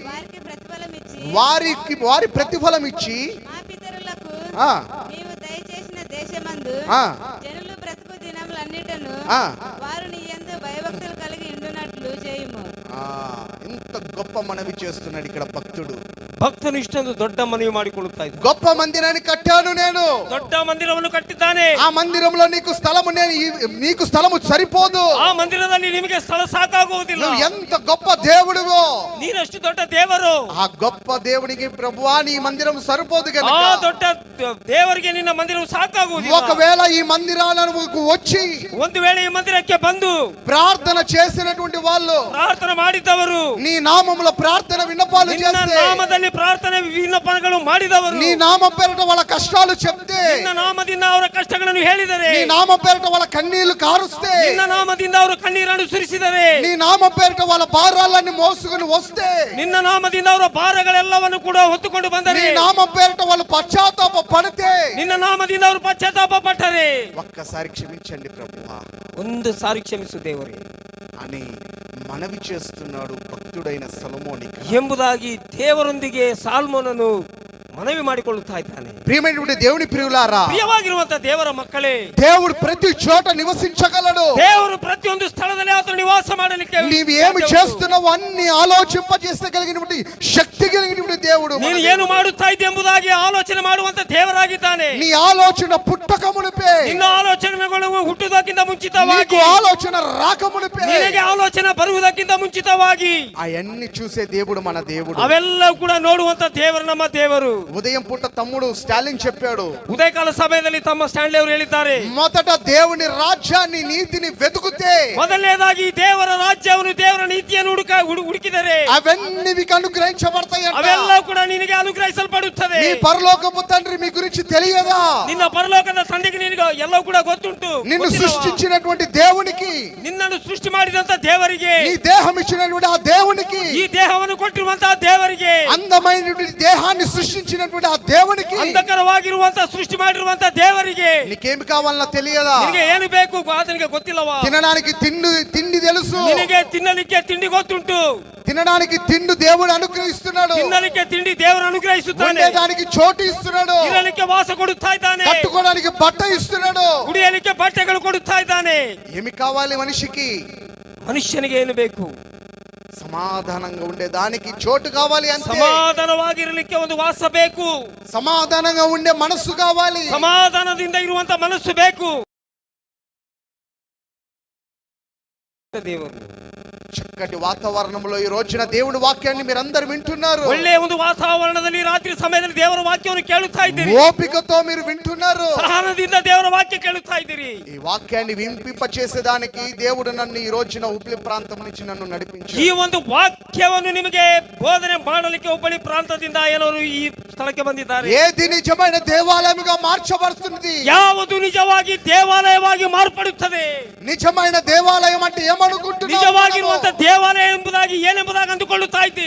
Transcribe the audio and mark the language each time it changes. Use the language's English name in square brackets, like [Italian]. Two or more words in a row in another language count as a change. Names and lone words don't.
[Telugu] వారికి వారి ప్రతిఫలం ఇచ్చి మా పితరులకు ఆ, నీవు దయచేసిన దేశమందు ఆ, జనులు బ్రతుకు దినములన్నిటను ఆ. వారు నీ యందు భయభక్తులు కలిగి ఉండునట్లు చేయుము. ఆ, ఇంత గొప్ప మనవి చేస్తున్నాడు ఇక్కడ భక్తుడు. [Kannada] ಭಕ್ತನು ಇಷ್ಟೊಂದು ದೊಡ್ಡ ಮನವಿ ಮಾಡಿಕೊಳ್ಳುತ್ತಾ ಇದ್ದ. [Telugu] గొప్ప మందిరాన్ని కట్టాను నేను. [Kannada] ದೊಡ್ಡ ಮಂದಿರವನ್ನು ಕಟ್ಟಿದ್ದಾನೆ. [Telugu] ఆ మందిరంలో నీకు స్థలము నీకు స్థలము సరిపోదు. [Kannada] ಆ ಮಂದಿರದಲ್ಲಿ ನಿಮಗೆ ಸ್ಥಳ ಸಾಕಾಗುವುದಿಲ್ಲ. [Telugu] నువ్వు ఎంత గొప్ప దేవుడివో, [Kannada] ನೀನಷ್ಟು ದೊಡ್ಡ ದೇವರು. [Telugu] ఆ గొప్ప దేవునికి ప్రభువా నీ మందిరం సరిపోదు ಆ గనుక [Kannada] ದೊಡ್ಡ ದೇವರಿಗೆ ನಿನ್ನ ಮಂದಿರವು ಸಾಕಾಗುವುದಿಲ್ಲ. [Telugu] ఒకవేళ ఈ మందిరాలను వచ్చి [Kannada] ಒಂದು ವೇಳೆ ಈ ಮಂದಿರಕ್ಕೆ ಬಂದು [Telugu] ప్రార్థన చేసినటువంటి వాళ్ళు, [Kannada] ಪ್ರಾರ್ಥನೆ ಮಾಡಿದವರು, [Telugu] నీ నామములో ప్రార్థన విన్నపాలు [Kannada] ನಿನ್ನ [Telugu] చేస్తే, [Kannada] ನಾಮದಲ್ಲಿ ಪ್ರಾರ್ಥನೆ ವಿನ್ನಪಗಳು ಮಾಡಿದವರು, [Telugu] నీ నామం పేరిట వాళ్ళ కష్టాలు చెప్తే, [Kannada] ನಿನ್ನ ನಾಮದಿಂದ ಅವರ ಕಷ್ಟಗಳನ್ನು ಹೇಳಿದರೆ, [Telugu] నీ నామం పేరిట వాళ్ళ కన్నీళ్లు కారుస్తే, [Kannada] ನಿನ್ನ ನಾಮದಿಂದ ಅವರು ಕಣ್ಣೀರನ್ನು ಸುರಿಸಿದರೆ, [Telugu] నీ నామం పేరిట వాళ్ళ భారాలన్నీ మోసుకొని వస్తే, [Kannada] ನಿನ್ನ ನಾಮದಿಂದ ಅವರ ಭಾರಗಳೆಲ್ಲವನ್ನು ಕೂಡ ಹೊತ್ತುಕೊಂಡು [Telugu] నీ [Kannada] ಬಂದರೆ, [Telugu] నామం పేరిట వాళ్ళు పశ్చాత్తాప పడితే, [Kannada] ನಿನ್ನ ನಾಮದಿಂದ ಅವರು ಪಶ್ಚಾತ್ತಾಪ ಪಟ್ಟರೆ, [Telugu] ఒక్కసారి క్షమించండి ప్రభువా [Kannada] ಒಂದು ಸಾರಿ ಕ್ಷಮಿಸು ದೇವರೇ [Telugu] అని మనవి చేస్తున్నాడు భక్తుడైన సొలొమోనికి. [Kannada] ಎಂಬುದಾಗಿ ದೇವರೊಂದಿಗೆ ಸಾಲ್ಮೋನನು ಮನವಿ ಮಾಡಿಕೊಳ್ಳುತ್ತಾ ಇದ್ದಾನೆ. [Telugu] ప్రియమైనటువంటి దేవుని ప్రియులారా, [Kannada] ಪ್ರಿಯವಾಗಿರುವಂತ ದೇವರ ಮಕ್ಕಳೇ, [Telugu] దేవుడు ప్రతి చోట నివసించగలడు. [Kannada] ದೇವರು ಪ್ರತಿಯೊಂದು ಸ್ಥಳದಲ್ಲಿ ಆತನು ನಿವಾಸ ಮಾಡಲಿಕ್ಕೆ [Telugu] నీవు ఏమి చేస్తున్నావు అన్ని ఆలోచింపజేసగలిగినటువంటి శక్తి కలిగినటువంటి దేవుడు. [Kannada] ನೀನು ಏನು ಮಾಡುತ್ತಾ ಇದ್ದೆ ಎಂಬುದಾಗಿ ಆಲೋಚನೆ ಮಾಡುವಂತ ದೇವರಾಗಿದ್ದಾನೆ. [Telugu] నీ ఆలోచన పుట్టకమునిపే, [Kannada] ನಿನ್ನ ಆಲೋಚನೆಗಳು ಹುಟ್ಟುವುದಕ್ಕಿಂತ [Telugu] నీకు [Kannada] ಮುಂಚಿತವಾಗಿ, [Telugu] ఆలోచన రాకమునిపే, [Kannada] ನಿನಗೆ ಆಲೋಚನೆ ಬರುವುದಕ್ಕಿಂತ ಮುಂಚಿತವಾಗಿ [Telugu] అవన్నీ చూసే దేవుడు మన దేవుడు. [Kannada] ಅವೆಲ್ಲ ಕೂಡ ನೋಡುವಂತ ದೇವರು ನಮ್ಮ ದೇವರು. [Telugu] ఉదయం పూట తమ్ముడు స్టాలిన్ చెప్పాడు, [Kannada] ಉದಯಕಾಲ ಸಮಯದಲ್ಲಿ ತಮ್ಮ ಸ್ಟ್ಯಾನ್ಲಿ ಅವರು ಹೇಳಿದ್ದಾರೆ, [Telugu] మొదట దేవుని రాజ్యాన్ని నీతిని వెతుకుతే [Kannada] ಮೊದಲನೇದಾಗಿ ದೇವರ ರಾಜ್ಯವನ್ನು ದೇವರ ನೀತಿಯನ್ನು ಹುಡುಕಿದರೆ [Telugu] అవన్నీ మీకు అనుగ్రహించబడతాయి. [Kannada] ಅವೆಲ್ಲ ಕೂಡ ನಿನಗೆ ಅನುಗ್ರಹಿಸಲ್ಪಡುತ್ತದೆ. [Telugu] మీ పరలోకపు తండ్రి మీ గురించి తెలియదా? [Kannada] ನಿನ್ನ ಪರಲೋಕದ ತಂದೆಗೆ ನಿನಗೆ ಎಲ್ಲ ಕೂಡ ಗೊತ್ತುಂಟು. [Telugu] నిన్ను [Kannada] ಗೊತ್ತಿಲ್ಲವಾ? [Telugu] సృష్టించినటువంటి దేవునికి, [Kannada] ನಿನ್ನನ್ನು ಸೃಷ್ಟಿ ಮಾಡಿದಂತ ದೇವರಿಗೆ, [Telugu] నీ దేహం ఇచ్చినటువంటి ఆ దేవునికి, [Kannada] ಈ ದೇಹವನ್ನು ಕೊಟ್ಟಿರುವಂತಹ ದೇವರಿಗೆ, [Telugu] అందమైనటువంటి దేహాన్ని సృష్టించినటువంటి ఆ దేవునికి [Kannada] ಅಂಧಕರವಾಗಿರುವಂತಹ ಸೃಷ್ಟಿ ಮಾಡಿರುವಂತಹ ದೇವರಿಗೆ [Telugu] నీకేమి కావాలన్నా తెలియదా? [Kannada] ನಿನಗೆ ಏನು ಬೇಕು ಆತನಿಗೆ ಗೊತ್ತಿಲ್ಲವಾ? [Telugu] తినడానికి తిండి తెలుసు, [Kannada] ನಿನಗೆ ತಿನ್ನಲಿಕ್ಕೆ ತಿಂಡಿ ಗೊತ್ತುಂಟು. [Telugu] తినడానికి తిండి దేవుడు అనుగ్రహిస్తున్నాడు, [Kannada] ತಿನ್ನಲಿಕ್ಕೆ ತಿಂಡಿ ದೇವರು ಅನುಗ್ರಹಿಸುತ್ತಾನೆ. [Telugu] ఉండేదానికి చోటు ఇస్తున్నాడు, [Kannada] ಇರಲಿಕ್ಕೆ ವಾಸ ಕೊಡುತ್ತಾ ಇದ್ದಾನೆ. [Telugu] కట్టుకోవడానికి బట్ట ఇస్తున్నాడు. [Kannada] ಕುಡಿಯಲಿಕ್ಕೆ ಬಟ್ಟೆಗಳು ಕೊಡುತ್ತಾ ಇದ್ದಾನೆ. [Telugu] ఏమి కావాలి మనిషికి? [Kannada] ಮನುಷ್ಯನಿಗೆ ಏನು ಬೇಕು? [Telugu] సమాధానంగా ఉండేదానికి చోటు కావాలి. అంతే. [Kannada] ಸಮಾಧಾನವಾಗಿರಲಿಕ್ಕೆ ಒಂದು ವಾಸ ಬೇಕು. [Telugu] సమాధానంగా ఉండే మనస్సు కావాలి. [Kannada] ಸಮಾಧಾನದಿಂದ ಇರುವಂತ ಮನಸ್ಸು ಬೇಕು. ದೇವರು [Telugu] చక్కటి వాతావరణంలో ఈ రోజున దేవుడి వాక్యాన్ని మీరందరూ వింటున్నారు. [Kannada] ಒಳ್ಳೆಯ ಒಂದು ವಾತಾವರಣದಲ್ಲಿ ರಾತ್ರಿ ಸಮಯದಲ್ಲಿ ದೇವರ ವಾಕ್ಯವನ್ನು ಕೇಳುತ್ತಾ ಇದ್ದೀರಿ. [Telugu] ఓపికతో మీరు వింటున్నారు. [Kannada] ಸಹನದಿಂದ ದೇವರ ವಾಕ್ಯ ಕೇಳುತ್ತಾ ಇದ್ದೀರಿ. [Telugu] ఈ వాక్యాన్ని వింపింప చేసేదానికి దేవుడు నన్ను ఈ రోజున ఉబ్లి ప్రాంతం నుంచి నన్ను నడిపించాడు. [Kannada] ಈ ಒಂದು ವಾಕ್ಯವನ್ನು ನಿಮಗೆ ಬೋಧನೆ ಮಾಡಲಿಕ್ಕೆ ಹುಬ್ಬಳ್ಳಿ ಪ್ರಾಂತದಿಂದ ಎಲ್ಲರೂ ಈ ಸ್ಥಳಕ್ಕೆ ಬಂದಿದ್ದಾರೆ. [Telugu] ఏది నిజమైన దేవాలయముగా మార్చబడుతుంది? [Kannada] ಯಾವುದು ನಿಜವಾಗಿ ದೇವಾಲಯವಾಗಿ ಮಾರ್ಪಡುತ್ತದೆ? [Telugu] నిజమైన దేవాలయం అంటే ఏమనుకుంటున్నారు? [Kannada] ನಿಜವಾಗಿರುವಂತ ದೇವಾಲಯ ಎಂಬುದಾಗಿ ಏನೆಂಬುದಾಗಿ ಅಂದುಕೊಳ್ಳುತ್ತಾ ಇದ್ದಿ.